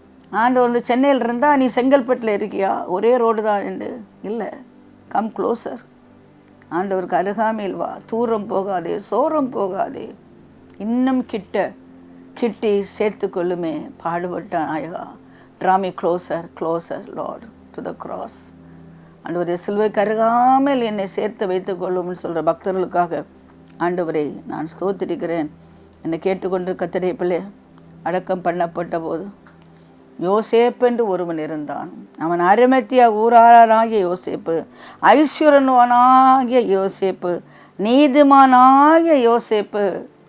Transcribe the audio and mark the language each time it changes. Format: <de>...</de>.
<ta>ஆண்டவர் வந்து சென்னையில் இருந்தால் நீ செங்கல்பட்டில் இருக்கியா? ஒரே ரோடு தான் என்று இல்லை.</ta> <en>Come closer.</en> <ta>ஆண்டவருக்கு அருகாமையில் வா. தூரம் போகாதே, சோரம் போகாதே. இன்னும் கிட்டி சேர்த்து கொள்ளுமே பாடுபட்ட நாயகா.</ta> <en>Draw me closer, Lord, to the cross.</en> <ta>ஆண்டவரே, சிலுவைக்கு அருகாமையில் என்னை சேர்த்து வைத்துக் கொள்ளும்னு சொல்கிற பக்தர்களுக்காக ஆண்டவரை நான் ஸ்தோத்திரிக்கிறேன். என்னை கேட்டுக்கொண்டு கர்த்தருடைய பிள்ளை, அடக்கம் பண்ணப்பட்ட போது யோசேப்பு என்று ஒருவன் இருந்தான். அவன் அரிமத்தியா ஊராளாகிய யோசேப்பு, ஐஸ்வரனாகிய யோசேப்பு, நீதிமானாகிய யோசேப்பு.</ta>